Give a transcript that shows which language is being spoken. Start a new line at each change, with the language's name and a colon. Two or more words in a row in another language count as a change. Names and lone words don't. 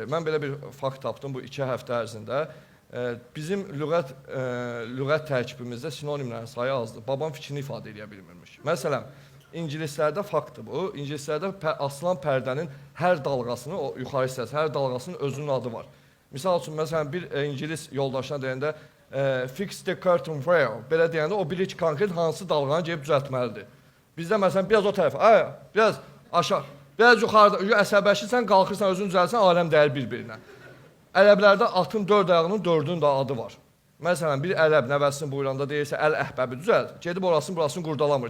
Azerbaijani: Mən belə bir fakt tapdım bu 2 həftə ərzində. Bizim lüğət tərkibimizdə sinonimlərin sayı azdır. Babam fikrini ifadə edə bilmirmiş. Məsələn, ingilislərdə faktdır bu. İngilislərdə asılan pərdənin hər dalğasının, o yuxarı hissəsi, hər dalğasının özünün adı var. Misal üçün, məsələn, bir ingilis yoldaşına deyəndə
English: fix the curtain rail,
Azerbaijani: belə deyəndə o bilir ki, konkret hansı dalğanı gelib düzəltməlidir. Bizdə, məsələn, biraz o tərəfə, biraz aşağı, biraz yuxarıda, əsəbəşirsən, qalxırsan, özünü düzəlsən, aləm dəyər bir-birinə. Ərəblərdə atın 4 ayağının 4-ünün də adı var. Məsələn, bir ərəb nəvəsini buyuranda deyirsə, əl əhbəbi düzəlt, gedib orasını, burasını qurdalamır.